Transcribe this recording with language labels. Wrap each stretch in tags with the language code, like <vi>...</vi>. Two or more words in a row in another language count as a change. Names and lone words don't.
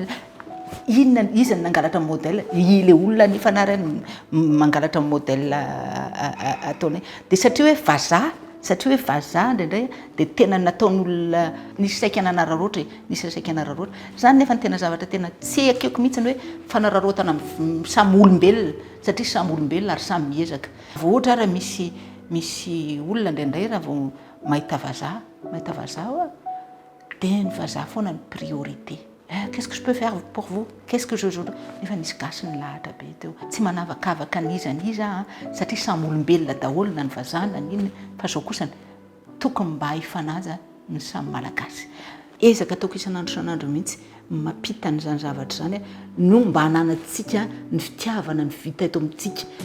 <mg>Inona izy ny nangalatra ny modèle? Ilay olona ny fanarany mangalatra ny modèle ataony dia satria hoe vazaha indraindray dia tena nataon'olona nisy saika nanararoatra zany nefa ny tena zavatra tena tsy akeko mihitsy hoe fanararotana samy olombelona satria samy olombelona ary samy miezaka. Vao ohatra raha misy olona indraindray raha vao mahita vazaha dia ny vazaha foana ny priorité.</mg> <fr>Qu'est-ce que je peux faire pour vous? Qu'est-ce que je</fr> <mg>nefa nisy gasy ny lahatra be teo. Tsy manavakavaka n'iza satria samy olombelona daholo na ny vazaha na n'inona, fa zao kosa tokony mba hifanaja ny samy malagasy. Ezaka ataoko isan'andro mihitsy mampita n'izany zavatra zany no mba hananantsika ny fitiavana ny vita eto amintsika.</mg>